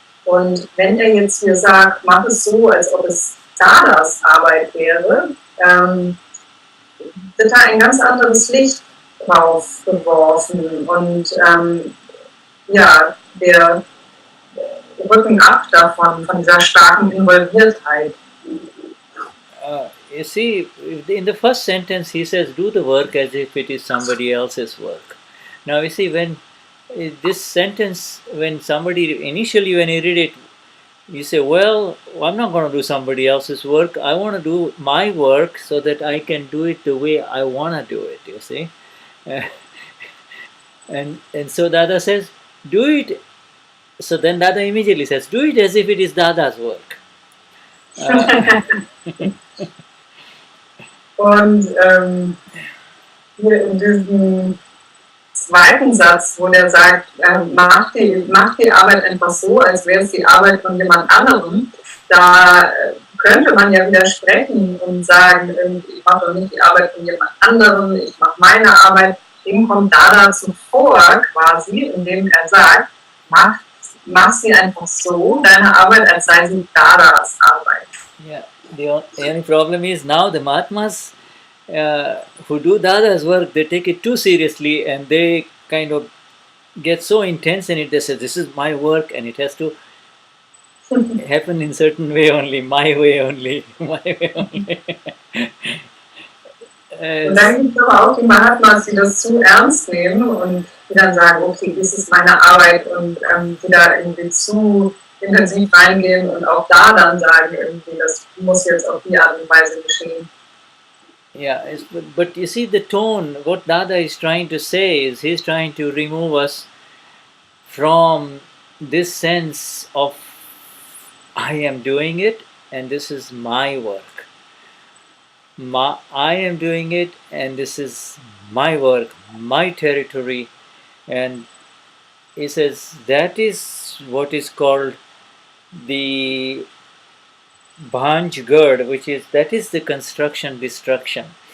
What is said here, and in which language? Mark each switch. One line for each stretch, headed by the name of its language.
German: Und wenn er jetzt hier sagt, mach es so, als ob es Dadas Arbeit wäre, wird da ein ganz anderes Licht drauf geworfen und ja, wir rücken ab davon, von dieser starken Involviertheit.
English: You see, in the first sentence he says, do the work as if it is somebody else's work. Now you see, when this sentence, when somebody, initially when you read it, you say, well, I'm not going to do somebody else's work. I want to do my work so that I can do it the way I want to do it, you see. And so Dada says, do it. So then Dada immediately says, do it as if it is Dada's work.
German: Und hier in diesem zweiten Satz, wo der sagt, mach die Arbeit einfach so, als wäre es die Arbeit von jemand anderem, da könnte man ja widersprechen und sagen, ich mache doch nicht die Arbeit von jemand anderem, ich mache meine Arbeit. Dem kommt Dada zuvor quasi, indem er sagt, mach sie einfach so, deine Arbeit, als sei sie Dadas Arbeit.
English: Yeah. The only problem is now the Mahatmas who do Dada's work, they take it too seriously and they kind of get so intense in it. They say, this is my work and it has to happen in certain way only, my way only, my way only.
German: Und dann gibt es aber auch die Mahatmas, die das zu ernst nehmen und die dann sagen, okay, das ist meine Arbeit und die da irgendwie zu intensiv reingehen und auch da dann sagen, irgendwie, das muss jetzt auf die Art und Weise geschehen.
English: Yeah, but you see the tone, what Dada is trying to say is he's trying to remove us from this sense of I am doing it and this is my work. I am doing it and this is my work, my territory, and he says that is what is called the Bhanj Gard, that is the construction destruction.